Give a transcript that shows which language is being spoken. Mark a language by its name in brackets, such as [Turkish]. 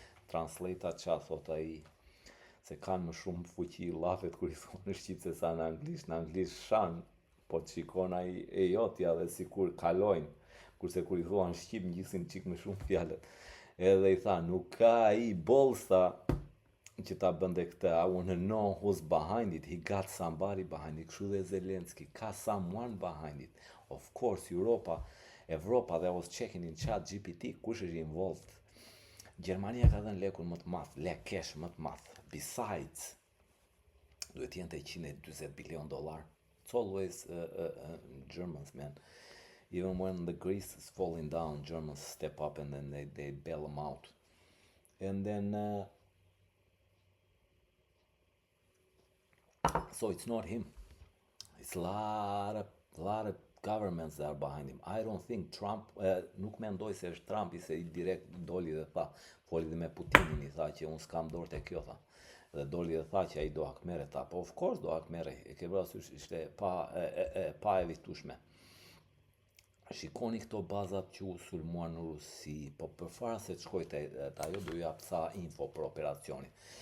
[Albanian] Translate qa thot ai, se kanë më shumë fuqi llafet kur i thonë në shqip se sa në anglisht shan, po të shikon ai e jotja dhe sikur kalojnë, kurse kur i thua në shqip ngjisin çik më shumë fjalët. Edhe i tha, nuk ka ai balls, tha, që ta bënde këtë. [English] I wanna know who's behind it. He got somebody behind it. [Albanian] Kështu dhe Zelenski, ka [English] someone behind it. Of course, Evropa, that was checking in ChatGPT, [Albanian] kush është [English] involved. [Albanian] Gjermania ka dhënë lekun më të madh, lek cash më të madh. Besides, duhet jenë të $140 billion. [English] It's always Germans, man. Even when the Greece is falling down, Germans step up and then they bail them out. And then, so it's not him. It's a lot of governments that are behind him. I don't think Trump, [Albanian] nuk mendoj se është Trumpi, se i direkt doli dhe tha, foli dhe me Putinin, i tha që unë s'kam dorë te kjo, tha. Dhe doli dhe tha që ai do hakmere ta. Po [English] of course [Albanian] do hakmere, e ke parasysh ishte pa evitueshme. Shikoni këto bazat që u sulmuan në Rusi, po përpara se të shkoj te ajo do ju jap sa info për operacionin.